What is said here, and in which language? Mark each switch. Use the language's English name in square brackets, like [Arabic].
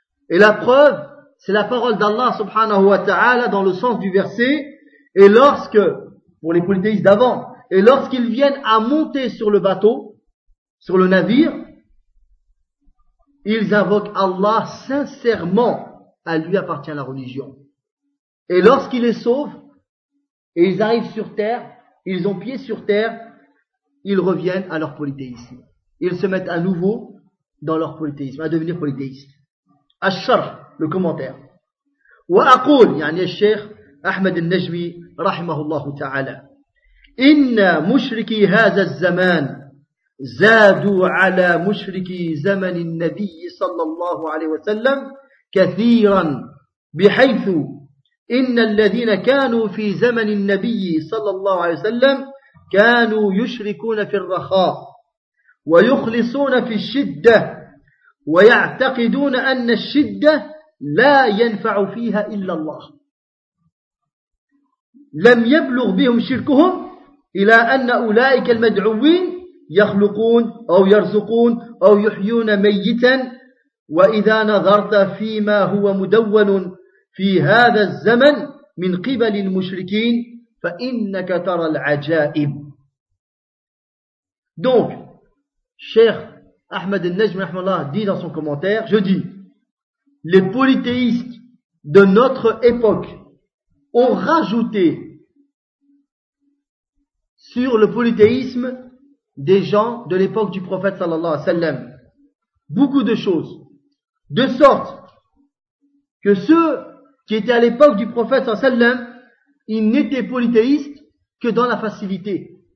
[French] Et la preuve, c'est la parole d'Allah subhanahu wa ta'ala dans le sens du verset, et lorsque, pour les polythéistes d'avant, et lorsqu'ils viennent à monter sur le bateau, sur le navire, ils invoquent Allah sincèrement, à lui appartient la religion. Et lorsqu'ils les sauvent, et ils arrivent sur terre, ils ont pied sur terre, ils reviennent à leur polythéisme. Ils se mettent à nouveau dans leur polythéisme, à devenir polythéistes. Ash-Sharh, le commentaire. [Arabic] Wa aqul, yani al-Sheikh Ahmed al-Najmi, rahimahullahu ta'ala, inna mushriki hadha al-zaman, zadu ala mushriki zaman al-Nabi sallallahu alayhi wa sallam, kathiran, bihaythu, إن الذين كانوا في زمن النبي صلى الله عليه وسلم كانوا يشركون في الرخاء ويخلصون في الشدة ويعتقدون أن الشدة لا ينفع فيها إلا الله لم يبلغ بهم شركهم إلى أن أولئك المدعوين يخلقون أو يرزقون أو يحيون ميتا وإذا نظرت فيما هو مدون في هذا الزمن من قبل المشركين فإنك ترى العجائب. [French] Donc, Cheikh Ahmed al-Najm rahmallah dit dans son commentaire, je dis, les polythéistes de notre époque ont rajouté sur le polythéisme des gens de l'époque du prophète sallallahu alayhi wa sallam beaucoup de choses, de sorte que ceux qui étaient à l'époque du prophète sallallahu alayhi wa sallam, ils n'étaient polythéistes que dans la facilité